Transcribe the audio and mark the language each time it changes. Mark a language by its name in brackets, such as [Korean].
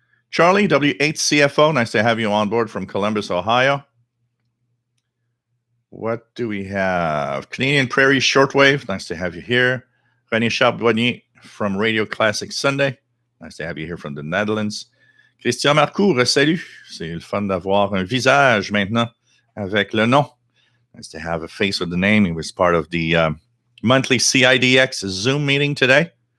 [English] Charlie, W8CFO, nice to have you on board from Columbus, Ohio. What do we have? Canadian Prairie Shortwave, nice to have you here. René Charbonnier from Radio Classic Sunday, nice to have you here from the Netherlands. [French] Christian Marcourt, salut. C'est le fun d'avoir un visage maintenant avec le nom. [English] Nice to have a face with the name. He was part of the monthly CIDX Zoom meeting today.